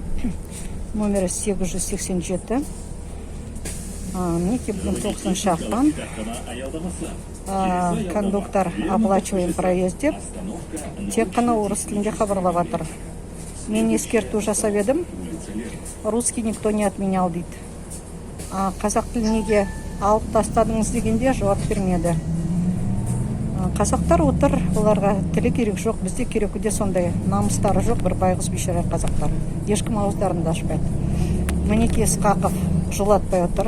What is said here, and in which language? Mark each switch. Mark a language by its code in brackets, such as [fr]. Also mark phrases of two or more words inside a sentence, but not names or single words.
[kk] Номері 887. Мінекей бүгін 9-шы ақпан. Кондуктор [ru] оплачиваем проезд [kk] деп тек қана орыс тілінде хабарлап жатыр. Мен ескерту жасап едім. [ru] Русский никто не отменял дейді. [kk] Қазақ тілін неге алып тастадыңыз дегенде жауап бермеді. Қазақтар отыр, оларға тілі керек жоқ, бізде керекуде сондай намыстары жоқ бір байғыз бейшара қазақтар. Ешкім ауыздарын да ашпайды. Мінекей Ысқақов жолатпай отыр.